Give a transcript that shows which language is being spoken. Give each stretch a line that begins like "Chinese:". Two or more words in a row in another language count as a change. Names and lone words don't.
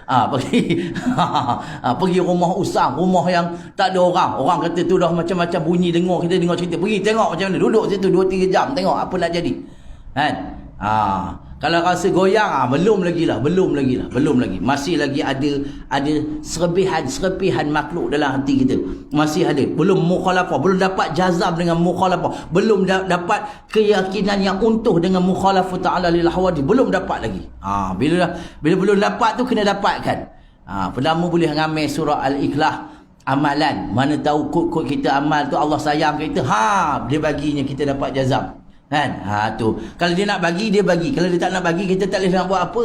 Malay: Pergi rumah usang, rumah yang tak ada orang kata tu dah macam-macam bunyi, kita dengar cerita, pergi tengok macam mana, duduk situ 2-3 jam tengok apa nak jadi, kan? Kalau rasa goyang, belum lagi. Masih lagi ada serpihan makhluk dalam hati kita. Masih ada. Belum mukhalafah, belum dapat jazam dengan mukhalafah. Belum dapat keyakinan yang utuh dengan
Arabic: مخالفة تعالى للحوادث.
Malay: Belum dapat lagi. Bila belum dapat tu, kena dapatkan. Pertama boleh ngamal surah Al-Ikhlas, amalan. Mana tahu kod kita amal tu Allah sayang kita. Dia baginya kita dapat jazam. Kan? Tu. Kalau dia nak bagi, dia bagi. Kalau dia tak nak bagi, kita tak boleh nak buat apa.